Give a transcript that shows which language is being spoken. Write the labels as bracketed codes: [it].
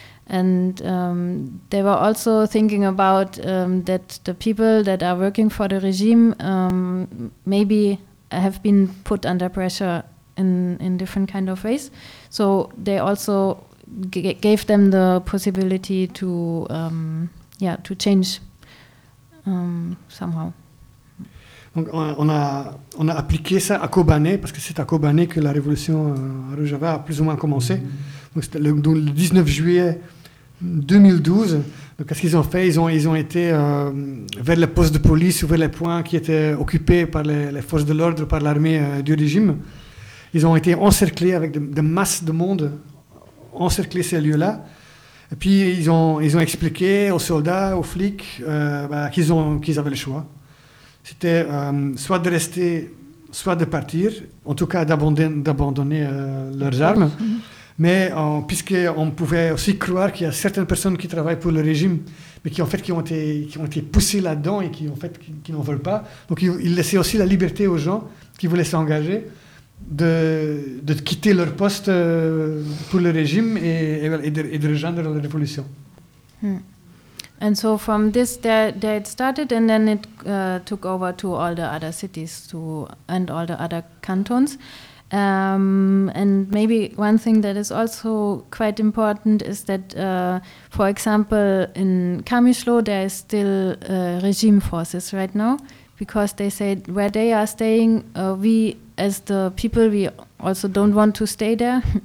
[en] And they were also thinking about that the people that are working for the regime maybe have been put under pressure in different kind of ways. So they also gave them the possibility to change somehow. [fr] Donc on a appliqué ça à Kobané, parce que c'est à Kobané que la révolution à Rojava a plus ou moins commencé. Donc c'était le 19 juillet 2012. Donc qu'est-ce qu'ils ont fait? Ils ont été vers le poste de police ou vers les points qui étaient occupés par les forces de l'ordre, par l'armée du régime. Ils ont été encerclés avec des masses de monde, encerclés ces lieux-là. Et puis ils ont expliqué aux soldats, aux flics, qu'ils avaient le choix. C'était soit de rester, soit de partir, en tout cas d'abandonner leurs armes. Mais puisqu'on pouvait aussi croire qu'il y a certaines personnes qui travaillent pour le régime, mais qui ont été poussées là-dedans et qui n'en veulent pas. Donc ils laissaient aussi la liberté aux gens qui voulaient s'engager de quitter leur poste pour le régime et de rejoindre la révolution. [en] And so from this there it started, and then it took over to all the other cities and all the other cantons. And maybe one thing that is also quite important is that, for example, in Kamishlo there is still regime forces right now, because they said where they are staying, we as the people, we also don't want to stay there.